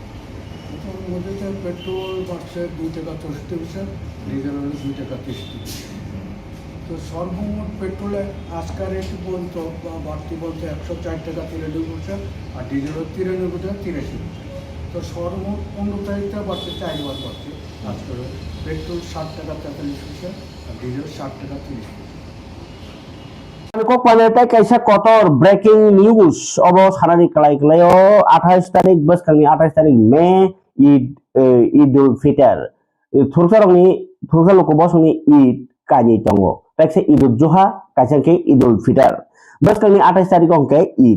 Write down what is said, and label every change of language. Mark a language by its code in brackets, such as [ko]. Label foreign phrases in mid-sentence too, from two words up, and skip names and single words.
[bn] মধ্যে পেট্রোল বাড়ছে 2 টাকা 64 পয়সা ডিজেল হলো 2 টাকা 30 পয়সা তো সর্বমোট পেট্রোলে আজকাল রেট পর্যন্ত বাড়তি বলতে 104 টাকা 93 পয়সা আর ডিজেল 93 টাকা 83 পয়সা তো সর্বমোট 15 তারিখটা বাড়ছে 4 বার বাড়ছে আজকাল পেট্রোল 60 টাকা 43 পয়সা আর ডিজেল 60 টাকা 30 পয়সা [trp] kok pantai kaisa kotor breaking news obo sarani kelai kelayo 28 tarik bus kami 28 tarik Mei Idul Fitr thursa loko bosoni Id kani tongo tekse Idul Zuha kaisa Idul Fitr bus kami 28 tarik ongke Id